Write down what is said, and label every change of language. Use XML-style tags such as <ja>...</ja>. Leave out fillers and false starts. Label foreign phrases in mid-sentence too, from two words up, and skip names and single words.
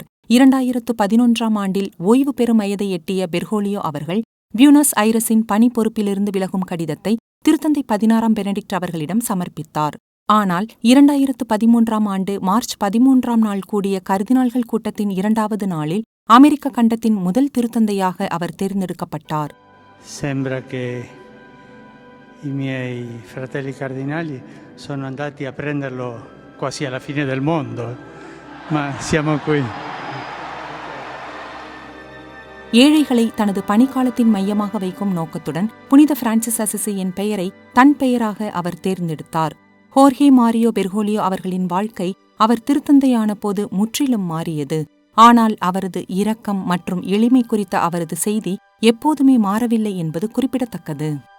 <ta>2011ஆம் ஆண்டில் ஓய்வு பெறும் வயதை எட்டிய பெர்கோலியோ அவர்கள் பியூனஸ் ஐரஸின் பணி பொறுப்பிலிருந்து விலகும் கடிதத்தை திருத்தந்தை 16ஆம் பெனடிக்ட் அவர்களிடம் சமர்ப்பித்தார். ஆனால் 2013ஆம் ஆண்டு மார்ச் 13ஆம் நாள் கூடிய கர்தினால்கள் கூட்டத்தின் 2வது நாளில் அமெரிக்க கண்டத்தின் முதல் திருத்தந்தையாக அவர் தேர்ந்தெடுக்கப்பட்டார்.</ta> <it>Sembra che i miei fratelli cardinali sono andati a prenderlo quasi alla fine del mondo, ma siamo qui.</it> <ta>ஏழைகளை தனது பணிக்காலத்தின் மையமாக வைக்கும் நோக்கத்துடன் புனித பிரான்சிஸ் அசிசியின் பெயரை தன் பெயராக அவர் தேர்ந்தெடுத்தார். ஹோர்ஹே மாரியோ பெர்கோலியோ அவர்களின் வாழ்க்கை அவர் திருத்தந்தையான போது முற்றிலும் மாறியது. ஆனால் அவரது இரக்கம் மற்றும் எளிமை குறித்த அவரது செய்தி எப்போதுமே மாறவில்லை என்பது குறிப்பிடத்தக்கது.</ta>